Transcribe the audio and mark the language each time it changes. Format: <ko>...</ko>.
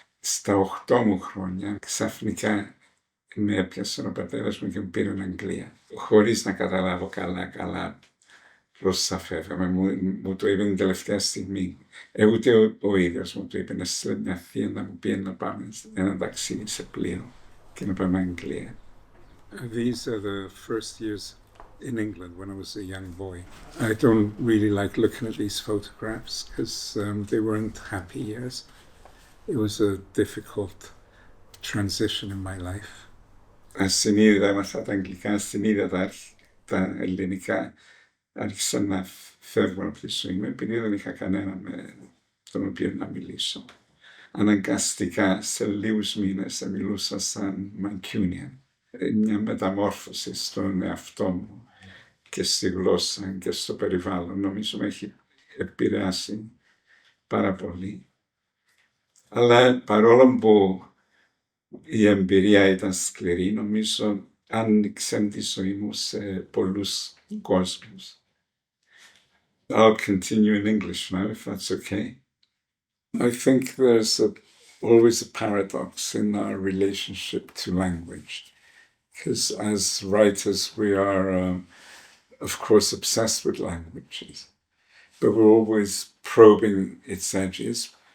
<el>Στα 8 μου χρόνια, ξαφνικά με έπιασε ο πατέρας μου και με πήρε Αγγλία. Χωρίς να καταλάβω καλά πώς θα φεύγαμε, μου το είπε την τελευταία στιγμή. Ούτε ο ίδιος μου το είπε, να στείλει μια θεία να μου πει να πάμε ένα ταξίδι σε πλοίο και να πάμε Αγγλία.</el> <en>These are the first years in England when I was a young boy. I don't really like looking at these photographs because they weren't happy years. It was a difficult transition in my life.</en> <el>Ασυνείδητα έμαθα τα αγγλικά, ασυνείδητα τα ελληνικά άρχισαν να φεύγουν από τη ζωή μου επειδή δεν είχα κανένα με τον οποίο να μιλήσω. Αναγκαστικά σε λίγους μήνες μιλούσα σαν Mancunian. Μια μεταμόρφωση στον εαυτό μου και στη γλώσσα και στο περιβάλλον. Νομίζω με έχει επηρεάσει πάρα πολύ. Αλλά παρόλο που η εμπειρία ήταν σκληρή, νομίζω άνοιξε τη ζωή μου σε πολλούς κόσμους.</el> <en>I'll continue in English now, if that's okay. I think there's always a paradox in our relationship to language. Because as writers, we are, of course, obsessed with languages, but we're always probing its edges.</en>